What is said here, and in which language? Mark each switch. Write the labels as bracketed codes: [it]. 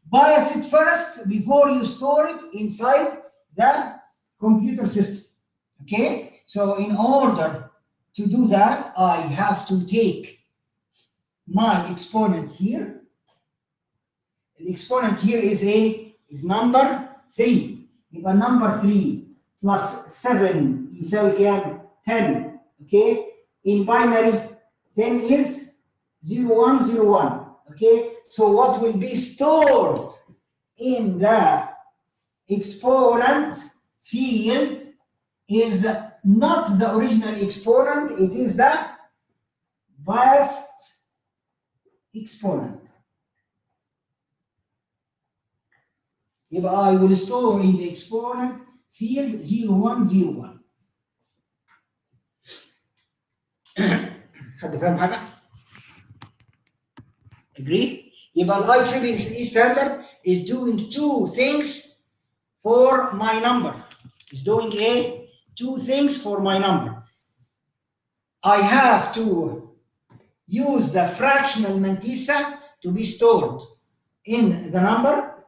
[en] bias it first before you store it inside the computer system. Okay, so in order to do that, I have to take my exponent here. The exponent here is number 3. [ar] يبقى [en] number 3 plus 7 [ar] يساوي كام؟ 10. [en] Okay, in binary 10 is 0101. Okay, so what will be stored in the exponent field is not the original exponent, it is the biased exponent. [ar] يبقى [en] I will store in the exponent field 0101. [ar] حد فاهم حاجة؟ [en] Agree? [ar] يبقى ال [en] IEEE standard is doing two things for my number. It's doing two things for my number. I have to use the fractional mantissa to be stored in the number.